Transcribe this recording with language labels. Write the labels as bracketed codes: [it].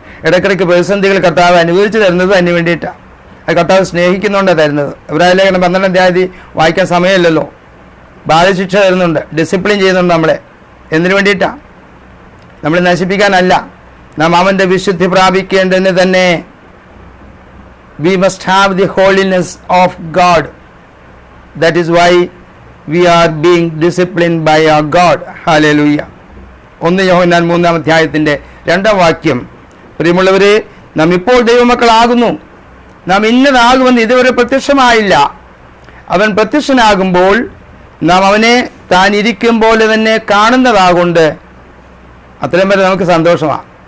[ml] ഇടയ്ക്കിടയ്ക്ക് പ്രതിസന്ധികൾ കർത്താവ് അനുഭവിച്ചു തരുന്നതും അതിന് വേണ്ടിയിട്ടാണ്. അത് കർത്താവ് സ്നേഹിക്കുന്നുകൊണ്ടാണ് തരുന്നത്. ഇബ്രാഹിലേഖനം 12-ാം അധ്യായം വായിക്കാൻ സമയമില്ലല്ലോ. ബാലശിക്ഷ തരുന്നുണ്ട്, ഡിസിപ്ലിൻ ചെയ്യുന്നുണ്ട് നമ്മളെ. എന്തിനു വേണ്ടിയിട്ടാണ്? നമ്മളെ നശിപ്പിക്കാനല്ല. നാം അവൻ്റെ വിശുദ്ധി പ്രാപിക്കേണ്ടതിന് തന്നെ. [en] We must have the holiness of God. That is why we are being disciplined by our God. [ml] Hallelujah. 1 യോഹന്നാൻ 3-ാം അധ്യായത്തിൻ്റെ 2-ാം വാക്യം. പ്രിയമുള്ളവരെ, നാം ഇപ്പോൾ ദൈവമക്കളാകുന്നു. നാം ഇന്നതാകുമെന്ന് ഇതുവരെ പ്രത്യക്ഷമായില്ല. അവൻ പ്രത്യക്ഷനാകുമ്പോൾ നാം അവനെ താൻ ഇരിക്കും പോലെ തന്നെ കാണുന്നതാകൊണ്ട് അത്രയും വരെ നമുക്ക് സന്തോഷമാണ്.